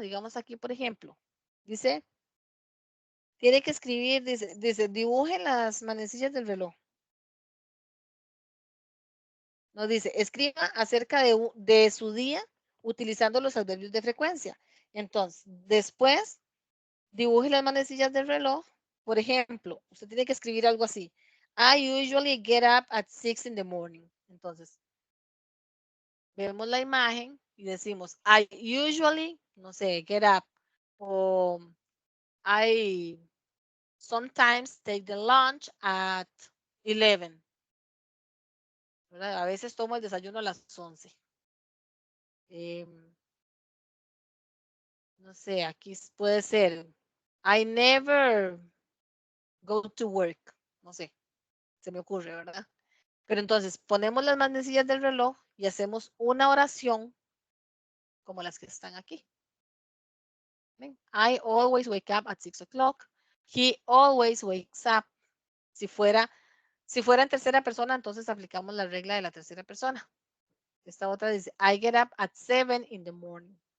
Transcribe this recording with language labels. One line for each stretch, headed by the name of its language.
Spanish: Digamos aquí, por ejemplo, dice, tiene que escribir, dice, dibuje las manecillas del reloj. Nos dice, escriba acerca de su día utilizando los adverbios de frecuencia. Entonces, después, dibuje las manecillas del reloj. Por ejemplo, usted tiene que escribir algo así.
English: I usually get up at 6 in the morning.
Spanish: Entonces, vemos la imagen y decimos,
English: I usually,
Spanish: no sé,
English: get up. O I sometimes take the lunch at 11.
Spanish: ¿Verdad? A veces tomo el desayuno a las 11. No sé, aquí puede ser
English: I never go to work.
Spanish: No sé, se me ocurre, ¿verdad? Pero entonces ponemos las manecillas del reloj y hacemos una oración como las que están aquí. ¿Ven?
English: I always wake up at 6 o'clock. He always wakes up.
Spanish: Si fuera en tercera persona, entonces aplicamos la regla de la tercera persona. Esta otra dice,
English: I get up at 7 in the morning.